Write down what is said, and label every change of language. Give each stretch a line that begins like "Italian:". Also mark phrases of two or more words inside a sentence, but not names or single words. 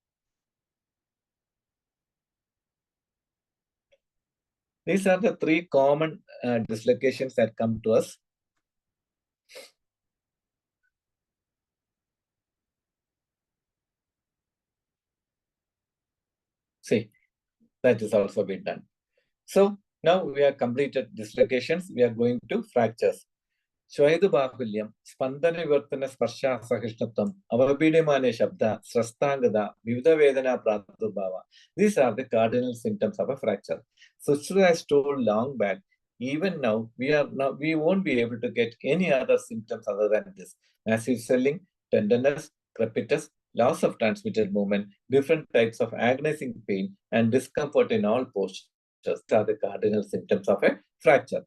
English: These are the three common dislocations that come to us. See, that is also been done. So now we have completed dislocations. We are going to fractures.
Sanskrit: Shvaidubahuliyam, Spandana Vivartana Sparsha Sahishnatvam, Avabidimane Shabda, Srastangada, Vivida Vedana Pratubhava.
English: These are the cardinal symptoms of a fracture. Sushruta has told long back, even now we won't be able to get any other symptoms other than this. Massive swelling, tenderness, crepitus, loss of transmitted movement, different types of agonizing pain, and discomfort in all postures are the cardinal symptoms of a fracture.